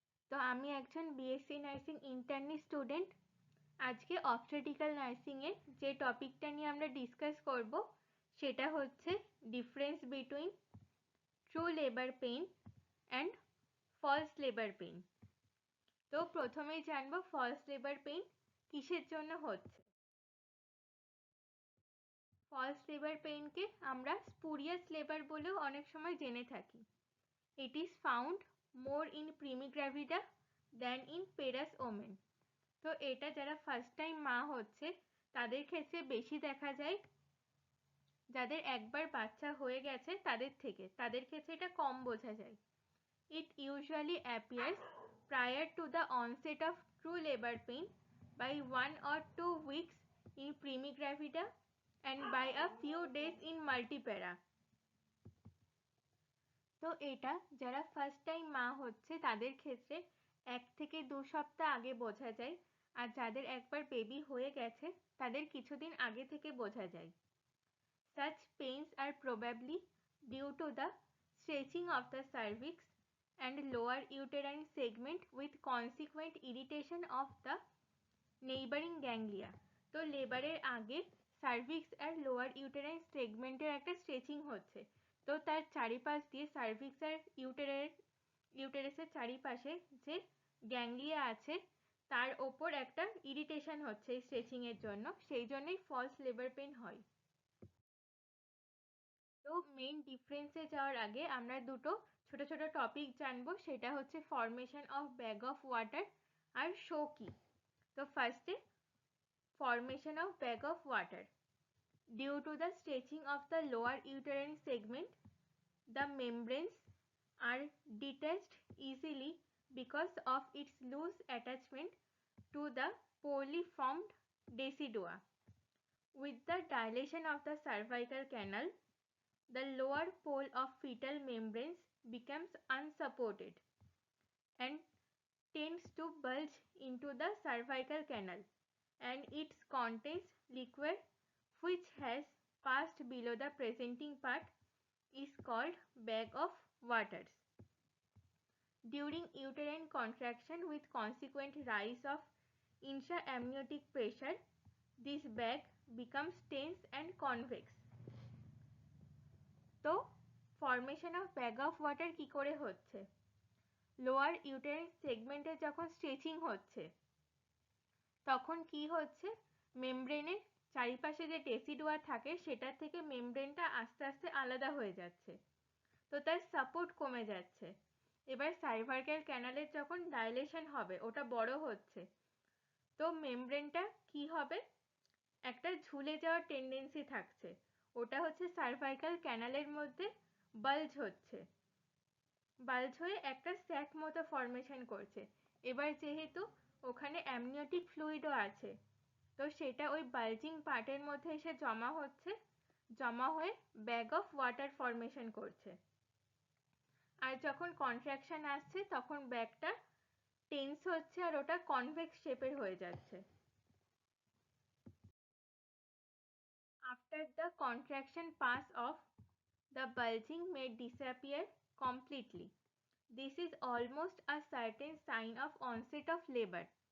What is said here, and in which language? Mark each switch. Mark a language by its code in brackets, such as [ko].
[bn] তো আমি একজন বিএসসি নার্সিং ইন্টার্নি স্টুডেন্ট। আজকে অবস্টেট্রিক্যাল নার্সিংয়ের যে টপিকটা নিয়ে আমরা ডিসকাস করব সেটা হচ্ছে difference between true labour pain and false labour pain. তো প্রথমেই জানবো ফলস লেবার পেইন কিসের জন্য হচ্ছে। ফলস লেবার পেইনকে আমরা স্পুরিয়াস লেবার বলেও অনেক সময় জেনে থাকি। [en] It is found more in primigravida than in parous women. [bn] তো এটা যারা ফার্স্ট টাইম মা হচ্ছে তাদের ক্ষেত্রে বেশি দেখা যায়, যাদের একবার বাচ্চা হয়ে গেছে তাদের ক্ষেত্রে এটা কম বোঝা যায়। [en] It usually appears prior to the onset of true labor pain by 1 or 2 weeks in primigravida and by a few days in multipara। [bn] তো এটা যারা ফার্স্ট টাইম মা হচ্ছে তাদের ক্ষেত্রে 1 থেকে 2 সপ্তাহ আগে বোঝা যায়, আর যাদের একবার বেবি হয়ে গেছে তাদের কিছুদিন আগে থেকে বোঝা যায়। [en] Such pains are probably due to the stretching of the cervix and lower uterine segment with consequent irritation of the neighboring ganglia। [bn] তো লেবারের আগে সার্ভিক্স আর লোয়ার ইউটেরাইন সেগমেন্টের একটা স্ট্রেচিং হচ্ছে, তো তার চারিপাশ দিয়ে সার্ভিক্স আর ইউটেরাসের চারিপাশে যে গ্যাংলিয়া আছে তার ওপর একটা ইরিটেশন হচ্ছে এই স্ট্রেচিং এর জন্য, সেই জন্যই ফলস লেবার পেন হয়। তো মেইন ডিফারেন্সে যাওয়ার আগে আমরা দুটো ছোট ছোট টপিক জানবো, সেটা হচ্ছে formation of bag of water আর show কি। [en] তো ফার্স্টে formation of bag of water. Due to the stretching of the lower uterine segment, the membranes are detached easily because of its loose attachment to the poorly formed decidua. With the dilation of the cervical canal, the lower pole of fetal membranes becomes unsupported and tends to bulge into the cervical canal, and its contents liquid which has passed below the presenting part is called bag of waters. During uterine contraction with consequent rise of intra-amniotic pressure, this bag becomes tense and convex. [bn] তো formation of bag of water কি করে হচ্ছে? Lower uterine সেগমেন্টে যখন stretching হচ্ছে তখন কি হচ্ছে, মেমব্রেনের চারিপাশে যে ডেসিডুয়া থাকে সেটার থেকে মেমব্রেনটা আস্তে আস্তে আলাদা হয়ে যাচ্ছে, তো তার সাপোর্ট কমে যাচ্ছে। এবার সার্ভাইকাল ক্যানালের যখন ডাইলেশন হবে, ওটা বড় হচ্ছে, তো মেমব্রেনটা কি হবে, একটা ঝুলে যাওয়ার টেন্ডেন্সি থাকছে, ওটা হচ্ছে সার্ভাইকাল ক্যানালের মধ্যে বাল্জ হচ্ছে, বাল্জ হয়ে একটা স্যাক মতো ফর্মেশন করছে। এবার যেহেতু ওখানে অ্যামনিওটিক ফ্লুইডও আছে, তো সেটা ওই বাল্জিং পার্টের মধ্যে এসে জমা হচ্ছে, জমা হয়ে ব্যাগ অফ ওয়াটার ফর্মেশন করছে। আর যখন কন্ট্রাকশন আসছে তখন ব্যাগটা টেন্স হচ্ছে আর ওটা কনভেক্স শেপের হয়ে যাচ্ছে। [en] After the contraction pass off, the bulging may disappear completely. This is almost a certain sign of onset of labor.